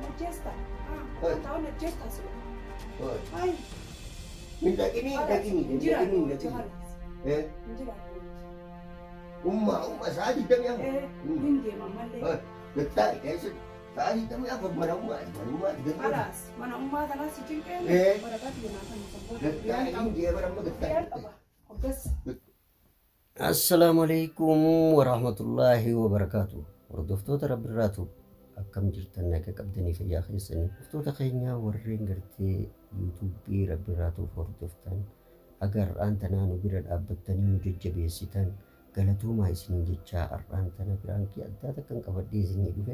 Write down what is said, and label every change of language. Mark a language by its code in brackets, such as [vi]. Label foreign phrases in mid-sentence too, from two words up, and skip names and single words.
[om] Hin dhaqini. Umma sa'aa 24. Hin deeman mallee. Gattaa'e keessatti sa'aa 24 mana ummaati. Halas mana ummaa kanaas cinqee. Waraqaa jennaa kan Gattaa'e hin deeman amma gattaa'e. [ar] السلام عليكم ورحمة الله وبركاته. [om] Hordoftoota Rabbirraatu akkam jirtan nagaa qabdanii fayyaa keessanii. Hordoftoota keenya warreen gartee yuutuubii Rabbirraatuuf hordoftan agar har'aan tanaa nu bira dhaabbattanii nu jajjabeessitan galatoomaa isiniin jechaa har'aan tana biraankii addaa takkan qabadhee isinii dhufe.